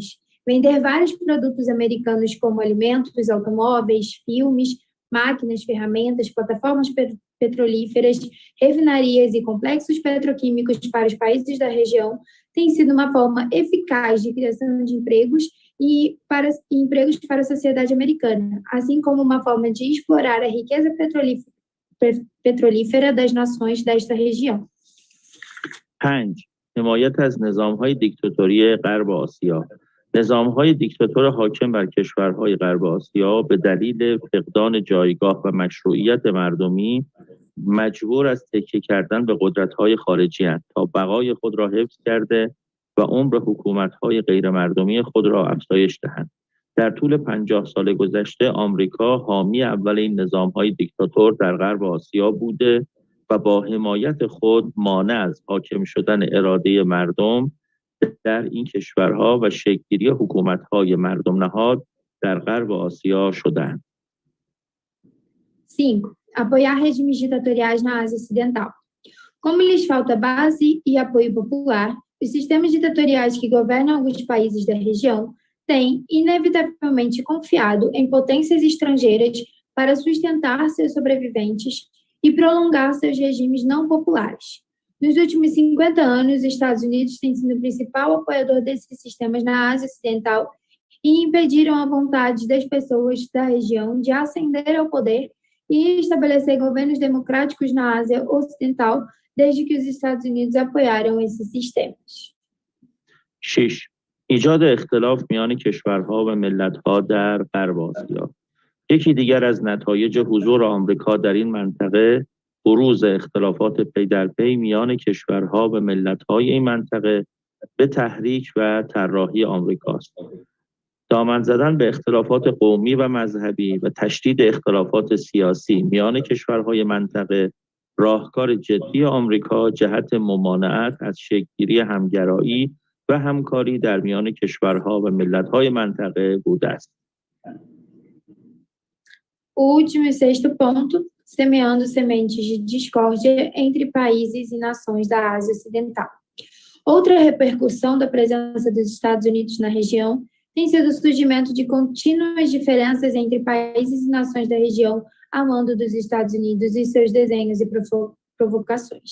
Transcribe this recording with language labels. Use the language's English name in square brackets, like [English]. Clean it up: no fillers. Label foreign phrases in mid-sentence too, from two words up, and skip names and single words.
[Portuguese] Vender vários produtos americanos como alimentos, automóveis, filmes, máquinas, ferramentas, plataformas petrolíferas, refinarias e complexos petroquímicos para os países da região tem sido uma forma eficaz de criação de empregos e empregos para a sociedade americana, assim como uma forma de explorar a riqueza petrolífera das nações desta região. [Persian] 5. حمایت از نظام‌های دیکتاتوری غرب آسیا. نظام‌های دیکتاتور حاکم بر کشورهای غرب آسیا به دلیل فقدان جایگاه و مشروعیت مردمی مجبور از تکیه کردن به قدرت‌های خارجی اند تا بقای خود را حفظ کرده و عمر حکومت‌های غیرمردمی خود را افزایش دهند. در طول 50 سال گذشته آمریکا حامی اول این نظام‌های دیکتاتور در غرب آسیا بوده و با حمایت خود مانع از حاکم شدن اراده مردم در این کشورها و شکل‌گیری حکومت‌های مردم نهاد در غرب Ásia شدند. [Portuguese] 5. Apoiar regimes ditatoriais na Ásia Ocidental. Como lhes falta base e apoio popular, os sistemas ditatoriais que governam alguns países da região têm, inevitavelmente, confiado em potências estrangeiras para sustentar seus sobreviventes e prolongar seus regimes não populares. Nos últimos 50 anos, os Estados Unidos têm sido o principal apoiador desses sistemas na Ásia Ocidental e impediram a vontade das pessoas da região de ascender ao poder e estabelecer governos democráticos na Ásia Ocidental desde que os Estados Unidos apoiaram esses sistemas. [Persian] 6. ایجاد اختلاف میان کشورها و ملت‌ها در غرب آسیا. یکی دیگر از نتایج حضور آمریکا در این منطقه بروز اختلافات پی در پی میان کشورها و ملت‌های این منطقه به تحریک و طراحی آمریکاست. دامن زدن به اختلافات قومی و مذهبی و تشدید اختلافات سیاسی میان کشورهای منطقه راهکار جدی آمریکا جهت ممانعت از شکل‌گیری همگرایی و همکاری در میان کشورها و ملت‌های منطقه بوده است. [Portuguese] O último e sexto ponto, semeando sementes de discórdia entre países e nações da Ásia Ocidental. Outra repercussão da presença dos Estados Unidos na região tem sido o surgimento de contínuas diferenças entre países e nações da região a mando dos Estados Unidos e seus desenhos e provocações.